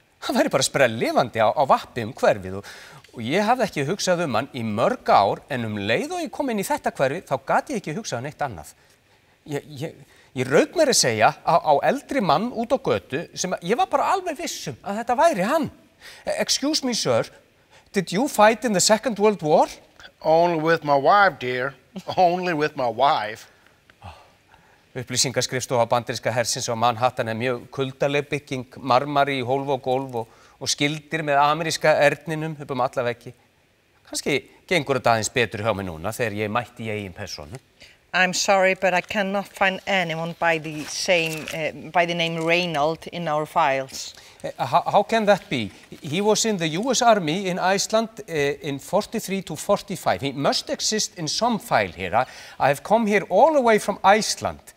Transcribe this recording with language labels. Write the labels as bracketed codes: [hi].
[is] Hann væri bara sprelllifandi á vappi hverfið og ég hafði ekki hugsað hann í mörg ár en leið og ég kom inn í þetta hverfi þá gat ég ekki hugsað neitt annað. Ég rauk mér að segja á eldri mann út á götu sem ég var bara alveg vissum að þetta væri hann. [en] Excuse me, sir, did you fight in the Second World War? Only with my wife, dear. Only with my wife. [is] Upplýsingaskrifstofa bandaríska hersins á Manhattan mjög kuldaleg bygging, marmari í hólf og gólf og skildir með ameríska erninum upp alla veggi. Kannski gengur þetta aðeins betur hjá mig núna þegar ég mætti í eigin persónu. [en] I'm sorry, but I cannot find anyone by the name Reynold in our files. How can that be? He was in the US Army in Iceland in 43 to 45. He must exist in some file here. I have come here all the way from Iceland.